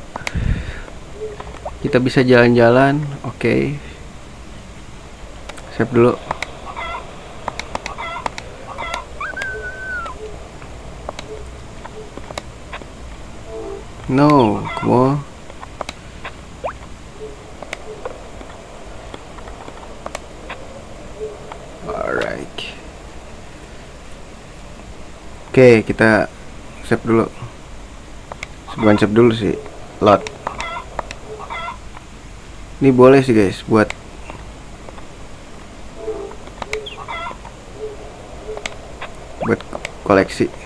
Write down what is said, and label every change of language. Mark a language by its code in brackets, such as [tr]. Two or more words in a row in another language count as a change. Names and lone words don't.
[id] Kita bisa jalan-jalan. Oke. Save dulu. [en] No, come on. [id] Alright. Oke, kita save dulu. Bukan save dulu sih, load. Ini boleh sih guys buat koleksi.